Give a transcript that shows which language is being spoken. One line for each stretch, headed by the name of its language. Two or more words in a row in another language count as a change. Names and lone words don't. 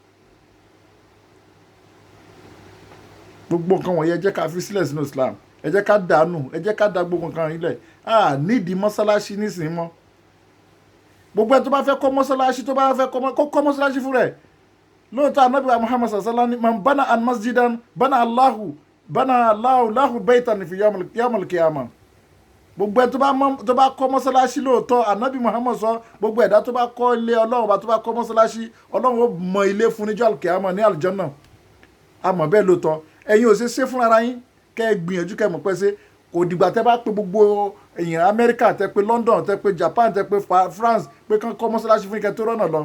Yoruba: gbogbo nǹkan wọ̀nyí ẹ jẹ́ ká fi sílẹ̀ sínú Islam ẹ jẹ́ ká dànù ẹ jẹ́ ká da gbogbo nǹkan yìí lẹ̀ nídìí mọ́sálásí nísìnyí mọ́ gbogbo ẹ tó bá fẹ́ kọ́ mọ́sálásí tó bá fẹ́ kọ́ mọ́sálásí fún rẹ̀ lóòótọ́ anabi wa muhammad
Arabic: صلى الله عليه وسلم من بنى المسجد بنى الله له بيتا في يوم القيامة.
Yoruba: Gbogbo ẹ tó bá kọ́ mọ́sálásí lóòótọ́ anabi muhammad sọ gbogbo ẹ̀dá tó bá kọ́ ilé ọlọ́run bá tó bá kọ́ mọ́sálásí ọlọ́run ó mọ ilé fún níjọ́ al-qiyamah ní aljanna. Àmọ́ bẹ́ẹ̀ lóòótọ́ ẹ̀yin ò ṣe fún ara yín kẹ́ ẹ gbìyànjú kẹ́ ẹ mọ̀ pé ṣe kò dìgbà tẹ́ bá pé gbogbo èèyàn amẹ́ríkà tẹ́ pé london tẹ́ pé japan tẹ́ pé france pé kán kọ́ mọ́sálásí fún ikẹ́ tó rọ́nà lọ.